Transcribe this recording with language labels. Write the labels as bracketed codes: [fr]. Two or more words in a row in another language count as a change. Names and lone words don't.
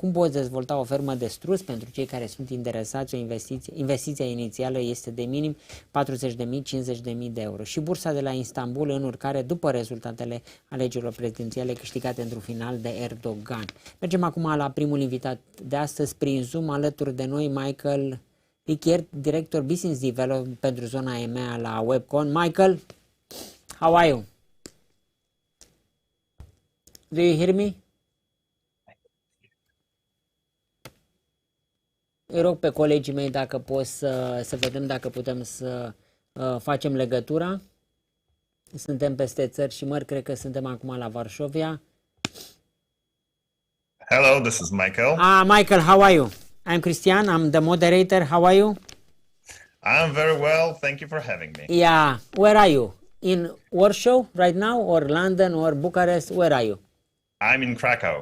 [ro] Cum poți dezvolta o fermă de strus? Pentru cei care sunt interesați, investiția inițială este de minim 40.000-50.000 de euro. Și bursa de la Istanbul în urcare după rezultatele alegerilor prezidențiale câștigate într-un final de Erdogan. Mergem acum la primul invitat de astăzi prin Zoom, alături de noi Michał RYKIERT, director [en] Business Development [ro] pentru zona EMEA la Webcon. [en] Michael, how are you? Do you hear me? [ro] Îi rog pe colegii mei dacă pot să vedem dacă putem să facem legătura. Suntem peste țări și mări, cred că suntem acum la Varșovia. [en] Hello, this is Michael. Michael, how are you? I'm Christian, I'm the moderator. How are you? I'm very well, thank you for having me. Yeah, where are you? In Warsaw right now, or London, or Bucharest? Where are you? I'm in Krakow.